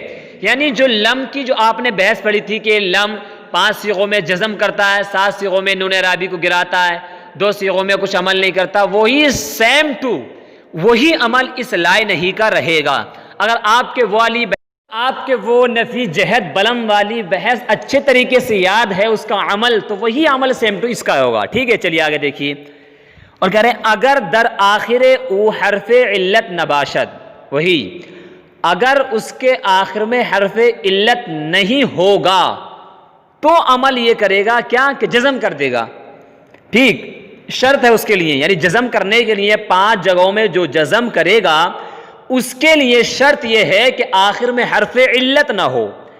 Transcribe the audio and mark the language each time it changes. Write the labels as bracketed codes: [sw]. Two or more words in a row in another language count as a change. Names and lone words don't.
[ur] یعنی جو لم کی جو آپ نے بحث پڑھی تھی کہ لم 5 صیغوں میں جزم کرتا ہے، 7 صیغوں میں نون اعرابی کو گراتا ہے، 2 صیغوں میں کچھ عمل نہیں کرتا، وہی [en] same to [ur] وہی عمل اس لا نہیں کا رہے گا۔ اگر آپ کے وہ نفی جہت بلم والی بحث اچھے طریقے سے یاد ہے اس کا عمل، تو وہی عمل [en] same to [ur] اس کا ہوگا، ٹھیک ہے؟ چلیے آگے دیکھیے، اور کہہ رہے ہیں [fa] اگر در آخر او حرف علت نباشد، [ur] وہی اگر اس کے آخر میں حرف علت نہیں ہوگا تو عمل یہ کرے گا کیا کہ جزم کر دے گا، ٹھیک؟ شرط ہے اس کے لیے، یعنی جزم کرنے کے لیے 5 جگہوں میں جو جزم کرے گا اس کے لیے شرط یہ ہے کہ آخر میں حرف علت نہ ہو۔